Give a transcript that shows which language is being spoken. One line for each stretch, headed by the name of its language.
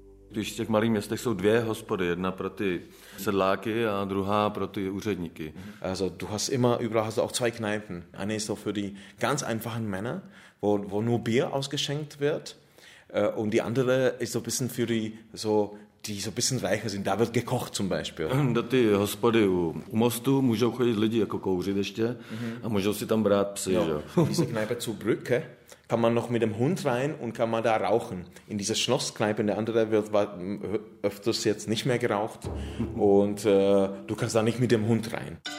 Czech: když v těch malých městech jsou dvě hospody, jedna pro ty sedláky a druhá pro ty úředníky.
German: Also du hast immer überall hast du auch zwei Kneipen. Eine ist so für die ganz einfachen Männer, wo nur Bier ausgeschenkt wird, und die andere ist so ein bisschen für die so ein bisschen reicher sind, da wird gekocht zum Beispiel.
Czech: Do ty hospody u mostu můžou chodit lidi jako kouřit ještě a můžou si tam brát psy, jo.
German: Diese Kneipe zur Brücke kann man noch mit dem Hund rein und kann man da rauchen. In dieser Schlosskneipe, in der andere wird öfters jetzt nicht mehr geraucht und du kannst da nicht mit dem Hund rein.